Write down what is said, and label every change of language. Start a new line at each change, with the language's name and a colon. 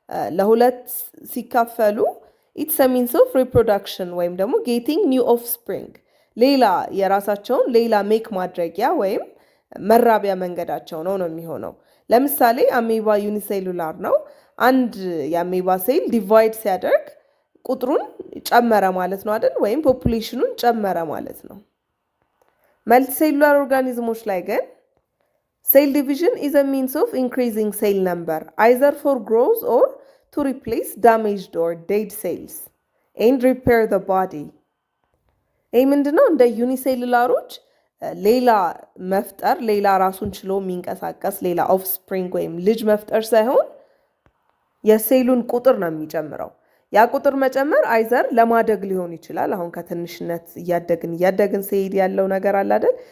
Amharic: ለሁለት ሲካፈሉ
English: ኢትስ አ ሚንስ ኦፍ ሪፕሮዳክሽን
Amharic: ወይም ደግሞ
English: ጌቲንግ ኒው ኦፍስፕሪንግ
Amharic: ሌላ የራሳቸውን ሌላ ሜክ ማድረጊያ ወይም መራቢያ መንገዳቸው ነው የሚሆነው። ለምሳሌ አሜባ ዩኒሴሉላር ነው። አንድ የአሜባ ሴል ዲቫይድ ሲያደርግ ቁጥሩን ጨመረ ማለት ነው አይደል? ወይም ፖፑሌሽኑን ጨመረ ማለት ነው። መልቲሴሉላር ኦርጋኒዝሞች ላይ ግን
English: ሴል ዲቪዥን is a means of increasing cell number either for growth or to replace damaged or dead cells and repair the body።
Amharic: ይህ ምንድነው? እንደ ዩኒሴሉላሮች ሌላ መፍጠር፣ ሌላ ራሱን ችሎ የሚንቀሳቀስ ሌላ ኦፍስፕሪንግ ወይም ልጅ መፍጠር ሳይሆን የሴሉን ቁጥር ነው የሚጨምረው። ያ ቁጥር መጨመር አይዘር ለማደግ ሊሆን ይችላል። አሁን ከትንሽነት እያደግን ሲሄድ ያለው ነገር አለ አይደል?